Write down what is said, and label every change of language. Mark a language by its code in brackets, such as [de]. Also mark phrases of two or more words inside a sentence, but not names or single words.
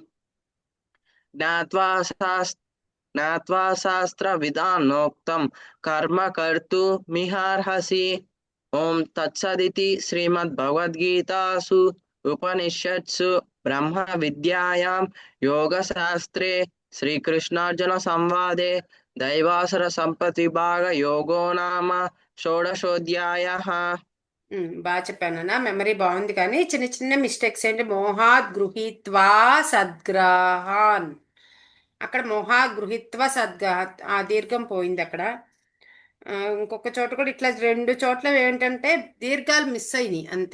[sa] ज्ञात्वा शास्त्रविधानोक्तं कर्म कर्तुमिहार्हसि ॐ तत्सदिति श्रीमद्भगवद्गीतासु उपनिषत्सु ब्रह्मविद्यायां योगशास्त्रे श्रीकृष्णार्जुनसंवादे दैवासुरसम्पद्विभागयोगो नाम షోడశోధ్యాయः [te] బాగా చెప్పానన్నా. మెమరీ బాగుంది కానీ చిన్న చిన్న మిస్టేక్స్ ఏంటి, [sa] మోహాత్ గృహీత్వా సద్గ్రహాన్, [te] అక్కడ [sa] మోహాత్ గృహీత్వా సద్గ్రహాత్ [te] ఆ దీర్ఘం పోయింది అక్కడ. ఇంకొక చోట కూడా ఇట్లా 2 చోట్ల ఏంటంటే దీర్ఘాలు మిస్ అయినాయి అంతే.